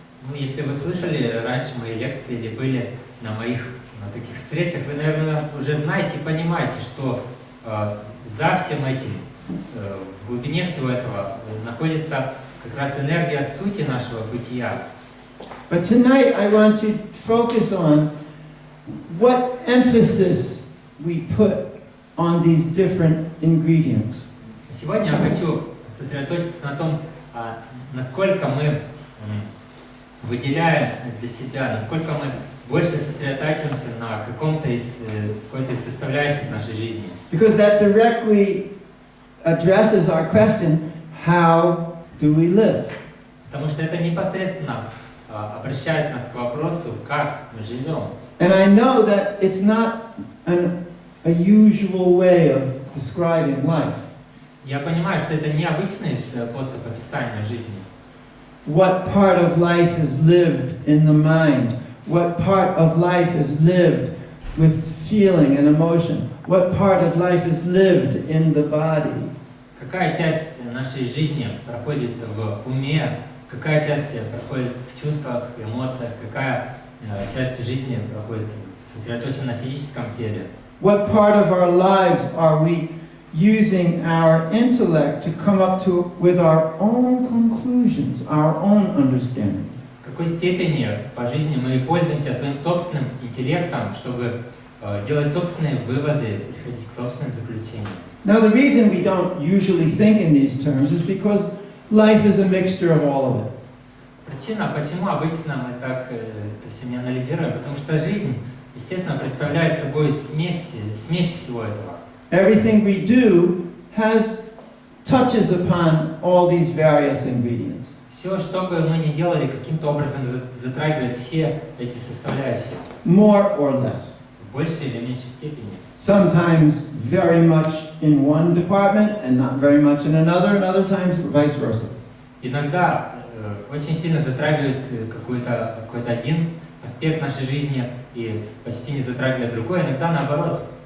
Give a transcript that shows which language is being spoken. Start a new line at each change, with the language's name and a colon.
Russian: Ну, если вы слышали раньше мои лекции или были на таких встречах, вы, наверное, уже знаете и понимаете, что за всем этим, в глубине всего этого, находится как раз энергия сути нашего бытия.
English: But tonight I want to focus on what emphasis we put on these different ingredients.
Russian: Сегодня я хочу сосредоточиться на том, насколько мы выделяем для себя, насколько мы больше сосредотачиваемся на какой-то из составляющих нашей жизни.
English: Because that directly addresses our question, how do we live?
Russian: Потому что это непосредственно обращает нас к вопросу, как мы живем.
English: And I know that it's not a usual way of describing life.
Russian: Я понимаю, что это необычный способ описания жизни.
English: What part of life is lived in the mind? What part of life is lived with feeling and emotion? What part of life is lived in the body?
Russian: Какая часть нашей жизни проходит в уме, какая часть проходит в чувствах, эмоциях, какая часть жизни проходит сосредоточена на физическом теле?
English: What part of our lives are we using our intellect to come up to with our own conclusions, our own understanding?
Russian: В какой степени по жизни мы пользуемся своим собственным интеллектом, чтобы делать собственные выводы, приходить к собственным заключениям?
English: Now, the reason we don't usually think in these terms is because life is a mixture of all of it.
Russian: Причина, почему обычно мы так это все не анализируем, потому что жизнь, естественно, представляет собой смесь всего этого.
English: Everything we do has touches upon all these various ingredients.
Russian: Все, что бы мы ни делали, каким-то образом затрагивает все эти составляющие.
English: More or less.
Russian: В большей или меньшей степени.
English: Sometimes very much in one department and not very much in another, and other times vice versa.
Russian: Иногда очень сильно затрагивает какой-то один аспект нашей жизни и почти не затрагивает другой, иногда наоборот.